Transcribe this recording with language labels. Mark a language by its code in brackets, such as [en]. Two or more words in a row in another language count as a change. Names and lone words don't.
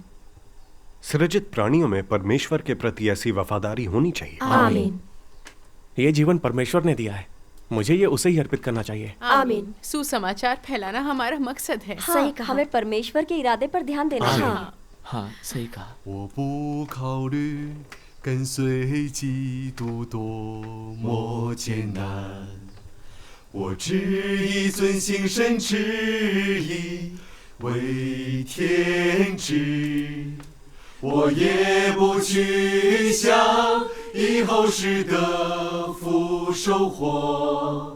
[hi] सृजित प्राणियों में परमेश्वर के प्रति ऐसी वफादारी होनी चाहिए। आमीन। ये जीवन परमेश्वर ने दिया है, मुझे ये उसे ही अर्पित करना चाहिए। आमीन। सुसमाचार फैलाना हमारा मकसद है। सही कहा। हमें परमेश्वर के इरादे पर ध्यान देना चाहिए। हाँ, सही कहा। [zh] 我不考虑跟随基督多么艰难，我只以遵行神旨意为天职。我也不去想以后世的福收获。